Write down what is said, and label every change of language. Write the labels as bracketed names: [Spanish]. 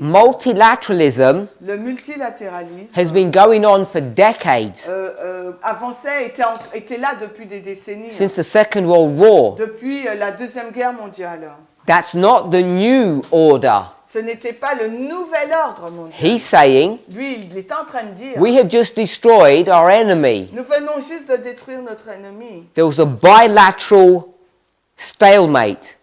[English] Multilateralism [French] Le multilatéralisme [English] has been going on for decades, [French] avançait, était là depuis des décennies, [English] since the Second World War. [French] depuis la Deuxième Guerre mondiale. [English] That's not the new order. [French] Ce n'était pas le nouvel ordre mondial. [English] He's saying, [French] Lui, il est en train de dire, [English] we have just destroyed our enemy. [French] nous venons juste de détruire notre ennemi. [English] There was a bilateral stalemate.